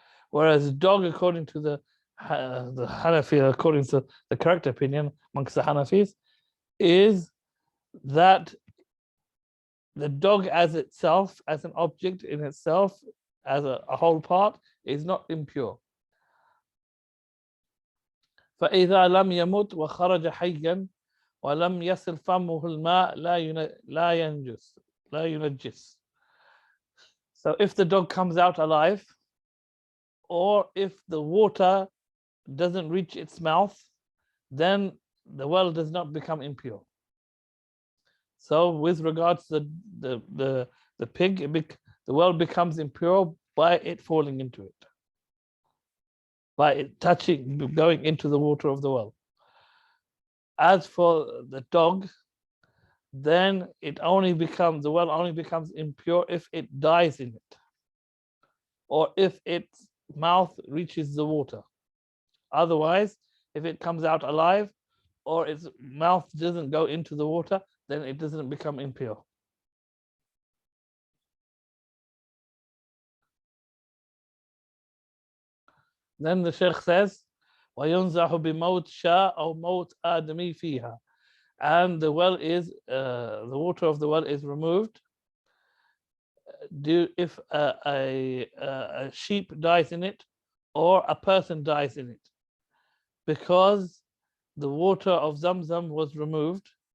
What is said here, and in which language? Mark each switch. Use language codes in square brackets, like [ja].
[en] Whereas dog, according to the Hanafi, according to the correct opinion amongst the Hanafis, is that the dog as itself, as an object in itself, as a whole part, is not impure. [ar] فإذا لم يمت وخرج حيا ولم يصل فمه الماء لا ينجس. [en] So if the dog comes out alive, or if the water doesn't reach its mouth, then the well does not become impure. So with regards to the pig, the well becomes impure by it falling into it, by it touching, going into the water of the well. As for the dog, then the well only becomes impure if it dies in it, or if its mouth reaches the water. Otherwise, if it comes out alive or its mouth doesn't go into the water, then it doesn't become impure. Then the Sheikh says, [ar] وَيُنْزَحُ بِمَوْتِ شَاء أَوْ مَوْتِ آدَمِي فِيهَا. [en] And the well is, the water of the well is removed if a sheep dies in it or a person dies in it, because the water of Zamzam was removed.